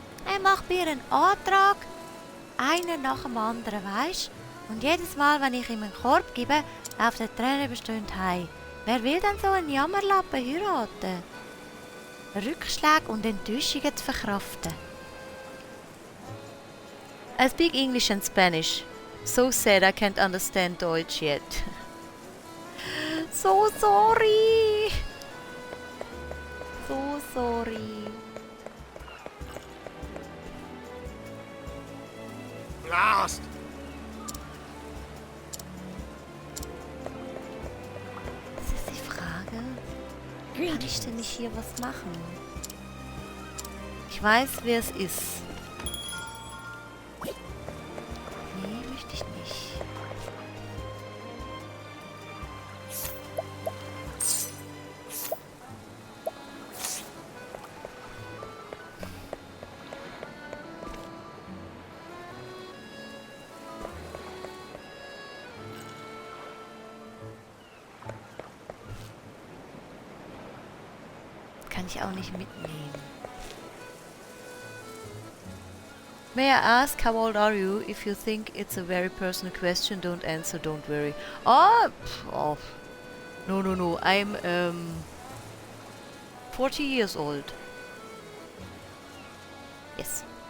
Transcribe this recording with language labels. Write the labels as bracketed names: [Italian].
[German] Er macht mir einen Antrag, einer nach dem anderen, weisst? Und jedes Mal, wenn ich ihm einen Korb gebe, läuft der Tränen bestimmt heim. Wer will denn so einen Jammerlappen heiraten? Rückschläge und Enttäuschungen zu verkraften. [English] I speak English and Spanish. So sad I can't understand Deutsch yet. So sorry. So sorry. Blast! [German] Das ist die Frage. Kann ich denn nicht hier was machen? Ich weiß, wer es ist. Nee, möchte ich nicht. Kann ich auch nicht mitnehmen. [English] May I ask how old are you? If you think it's a very personal question, don't answer, don't worry. Oh, no. I'm 40 years old. Yes.